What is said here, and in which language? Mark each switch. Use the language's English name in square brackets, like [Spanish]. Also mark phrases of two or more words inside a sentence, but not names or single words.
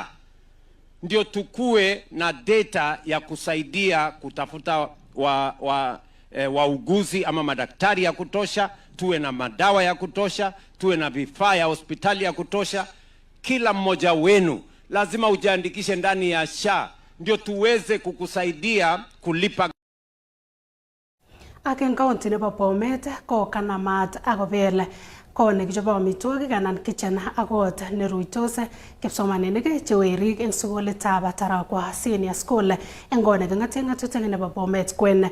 [Swahili] Ndio tukue na data ya kusaidia kutafuta wauguzi ama madaktari ya kutosha, tuwe na madawa ya kutosha, tuwe na vifaa ya hospitali ya kutosha. Kila mmoja wenu lazima ujiandikishe ndani ya SHA, ndio tuweze kukusaidia kulipa. [Kalenjin] Ak eng county nebo Bomet ko kanamat akobel kone kichobo amitwogik anan kitchen akot neruitos kipsomaninik che werik eng sukulitab Tarakwa Senior School eng kone king'ate ng'atutik nebo Bomet kwen.